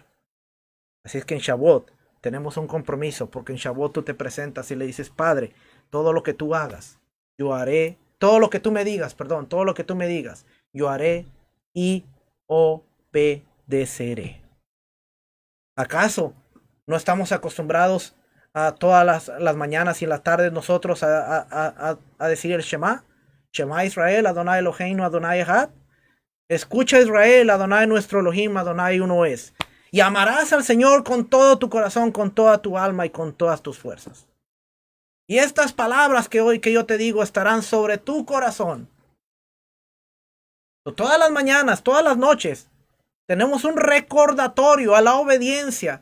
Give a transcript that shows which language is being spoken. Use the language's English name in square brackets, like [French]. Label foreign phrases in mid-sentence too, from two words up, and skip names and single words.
[Spanish] Así es que en Shavuot tenemos un compromiso, porque en Shavuot tú te presentas y le dices, Padre, todo lo que tú hagas, yo haré. Todo lo que tú me digas, yo haré y obedeceré. ¿Acaso no estamos acostumbrados a todas las mañanas y en las tardes nosotros a decir el Shema? [Hebrew] שמע ישראל, ה' אלהינו, ה' אחד. [Spanish] Escucha Israel, Adonai nuestro Elohim, Adonai uno es. Y amarás al Señor con todo tu corazón, con toda tu alma y con todas tus fuerzas. Y estas palabras que hoy que yo te digo estarán sobre tu corazón. Todas las mañanas, todas las noches, tenemos un recordatorio a la obediencia.